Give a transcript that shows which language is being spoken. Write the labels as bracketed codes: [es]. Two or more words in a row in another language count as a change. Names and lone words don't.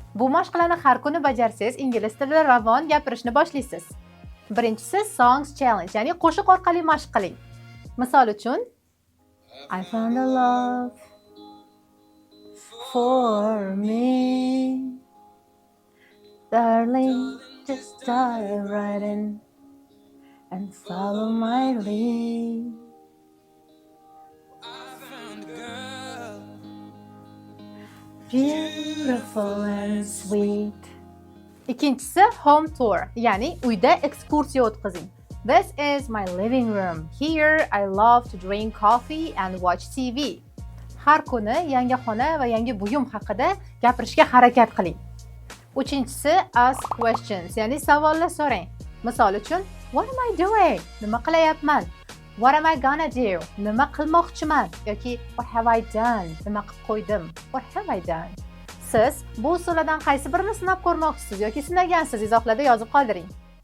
[uz] Bu mashqlarni har kuni bajarsangiz, ingliz tilida ravon gapirishni boshlaysiz. Birinchisi [en] songs challenge, [uz] ya'ni qo'shiq orqali mashq qiling. Misol uchun, [en] I found a love for me. Darling, just dive right in and follow my lead. Beautiful and sweet. [uz] Ikkinchisi [en] home tour, [uz] ya'ni uyda ekskursiya o'tkazing. [en] This is my living room. Here I love to drink coffee and watch TV. [uz] Har kuni yangi xona va yangi buyum haqida gapirishga harakat qiling. Uchinchisi [en] ask questions, [uz] ya'ni savollar so'rang. Misol uchun, [en] what am I doing? [uz] Nima qilyapman? [en] What am I gonna do? [uz] Nima qilmoqchiman? Yoki [en] what have I done? [uz] Nima qilib qo'ydim? [en] What have I done? [uz] Siz bu usullardan qaysi birini sinab ko'rmoqchisiz yoki sinagansiz? Izohlarda yozib qoldiring.